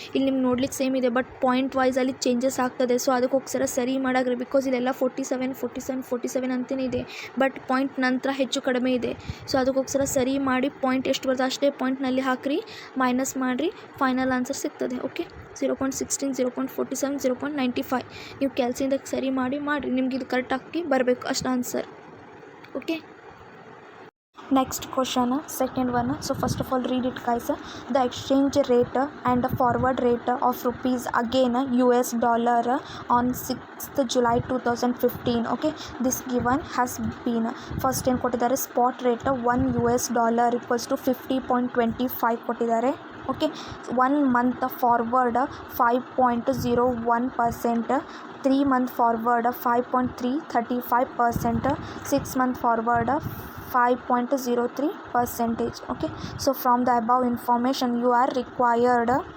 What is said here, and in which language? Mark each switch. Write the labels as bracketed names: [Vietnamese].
[Kannada] ಇಲ್ಲಿ ನಿಮ್ಗೆ ನೋಡ್ಲಿಕ್ಕೆ ಸೇಮ್ ಇದೆ, ಬಟ್ ಪಾಯಿಂಟ್ ವೈಸ್ ಅಲ್ಲಿ ಚೇಂಜಸ್ ಆಗ್ತದೆ. ಸೊ ಅದಕ್ಕೋಸ್ಕರ ಸರಿ ಮಾಡಾಗ್ರಿ, ಬಿಕಾಸ್ ಇಲ್ಲೆಲ್ಲ 47 ಅಂತಲೇ ಇದೆ, ಬಟ್ ಪಾಯಿಂಟ್ ನಂತರ ಹೆಚ್ಚು ಕಡಿಮೆ ಇದೆ. ಸೊ ಅದಕ್ಕೋಸ್ಕರ ಸರಿ ಮಾಡಿ ಪಾಯಿಂಟ್ ಎಷ್ಟು ಬರ್ತದೆ ಅಷ್ಟೇ ಪಾಯಿಂಟ್ನಲ್ಲಿ ಹಾಕಿರಿ, ಮೈನಸ್ ಮಾಡಿರಿ, ಫೈನಲ್ ಆನ್ಸರ್ ಸಿಗ್ತದೆ. ಓಕೆ, 0.16, 0.47, 0.95. ನೀವು ಕ್ಯಾಲ್ಸಿಯಿಂದ ಸರಿ ಮಾಡಿರಿ, ನಿಮ್ಗೆ ಇದು ಕರೆಕ್ಟ್ ಆಗಿ ಬರಬೇಕು ಅಷ್ಟು answer. [English] Okay, next question, second one. So first of all read it guys. The exchange rate and the forward rate of rupees again US dollar on 6th July 2015. Okay, this given has been first [Kannada] ಏನು ಕೊಟ್ಟಿದ್ದಾರೆ, spot rate [English] 1 US dollar equals to 50.25 [Kannada] ಕೊಟ್ಟಿದ್ದಾರೆ. Okay, 1 month forward 5.01%, 3 month forward 5.335%, 6 month forward 5.03%. [English] Okay, so from the above information you are required.